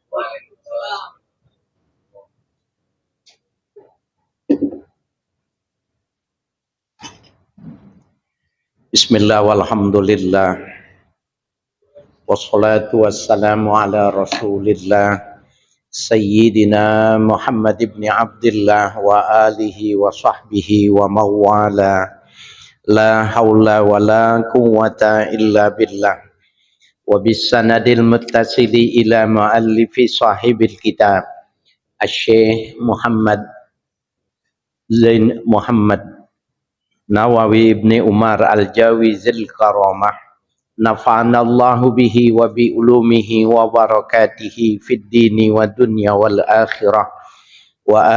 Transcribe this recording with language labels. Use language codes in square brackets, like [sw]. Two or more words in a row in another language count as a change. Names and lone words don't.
[ar] بسم الله والحمد لله والصلاة والسلام على رسول الله سيدنا محمد بن عبد الله وآله وصحبه ومن والاه. لا حول ولا قوة إلا بالله. وبالسند المتصل إلى مؤلف صاحب الكتاب الشيخ محمد زين محمد نواوي ابن عمر الجاوي الكرامة نفعنا الله به وبعلومه وبركاته في الدين والدنيا والآخرة و